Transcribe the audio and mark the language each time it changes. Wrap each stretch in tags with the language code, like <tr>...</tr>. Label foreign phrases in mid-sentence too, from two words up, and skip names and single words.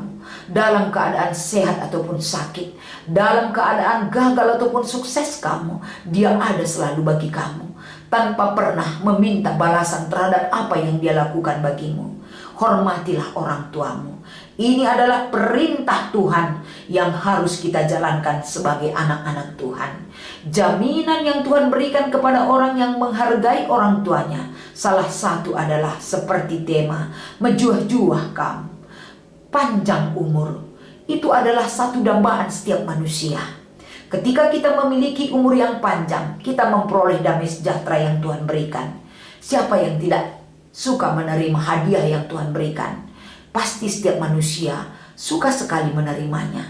<id>Dalam keadaan sehat ataupun sakit, dalam keadaan gagal ataupun sukses kamu, dia ada selalu bagi kamu, tanpa pernah meminta balasan terhadap apa yang dia lakukan bagimu. Hormatilah orang tuamu. Ini adalah perintah Tuhan yang harus kita jalankan sebagai anak-anak Tuhan. Jaminan yang Tuhan berikan kepada orang yang menghargai orang tuanya, salah satu adalah seperti tema mejuah-juah kamu. Panjang umur itu adalah satu dambaan setiap manusia. Ketika kita memiliki umur yang panjang, kita memperoleh damai sejahtera yang Tuhan berikan. Siapa yang tidak suka menerima hadiah yang Tuhan berikan? Pasti setiap manusia suka sekali menerimanya.</id>